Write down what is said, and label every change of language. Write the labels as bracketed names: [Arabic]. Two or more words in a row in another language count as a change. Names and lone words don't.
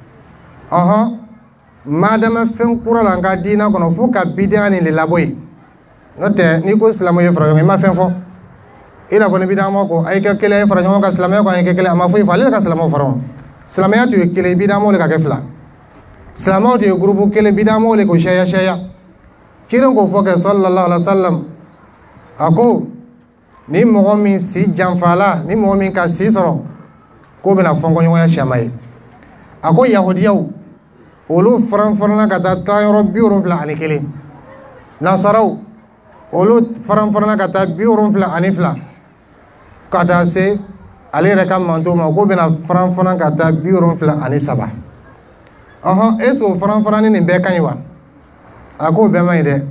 [Bambara] madama fɛn kura la an ka diina kɔnɔ fo ka bidaa ni le labɔ yen n'o tɛ n'i ko silamɛ ye fara ɲɔgɔn kan i ma fɛn fɔ i n'a fɔ ni bidaa ma ko a ye kɛ kelen ye fara ɲɔgɔn kan silamɛya ko a ye kɛ kelen a ma foyi fɔ ale ka silamɛw fara ɲɔgɔn silamɛya tun ye kelen bidaa ma le ka kɛ fila silamɛw tun ye groupe kelen bidaa ma le ko sɛya kiren ko fɔ kɛ [Arabic] صلى الله عليه [Bambara] wasallam a ko ni mɔgɔ min si janfala ni mɔgɔ min ka si sɔrɔ k'o bɛna fɔnkɔɲɔgɔnya siyama ye a ko yahudiyaw olu faranfarana ka taa taayɔrɔ 71 nasaraw olu faranfarana ka taa 72 ka taa se ale yɛrɛ ka manto ma k'o bɛna faranfarana ka taa 73 [French] est-ce que [Bambara] o faranfarani nin bɛɛ ka ɲi wa a k'o bɛɛ ma ɲi dɛ